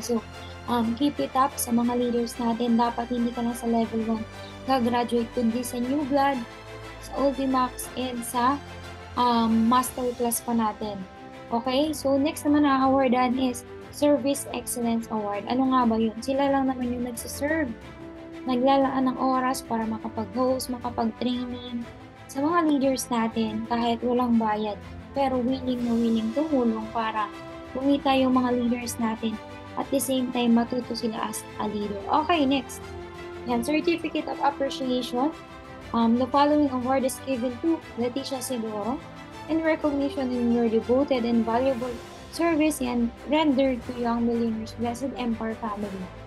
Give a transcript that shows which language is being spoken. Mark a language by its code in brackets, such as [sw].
[tl] So, [en] keep it up [tl] sa mga leaders natin. Dapat hindi ka na sa level 1 ka-graduate, kundi sa New Blood, sa Ultimax, and sa Masterclass pa natin. Okay? So, next naman na awardan is Service Excellence Award. Ano nga ba yun? Sila lang naman yung nagsiserve. Naglalaan ng oras para makapag-host, makapag-training sa mga leaders natin kahit walang bayad. Pero willing tumulong para kumita yung mga leaders natin. [en] At the same time, [tl] matuto sila as a leader. Okay, next. [en] Yan, Certificate of Appreciation. The following award is given to Leticia Seguro in recognition in your devoted and valuable service and rendered to Young Millionaires Blessed Empire family.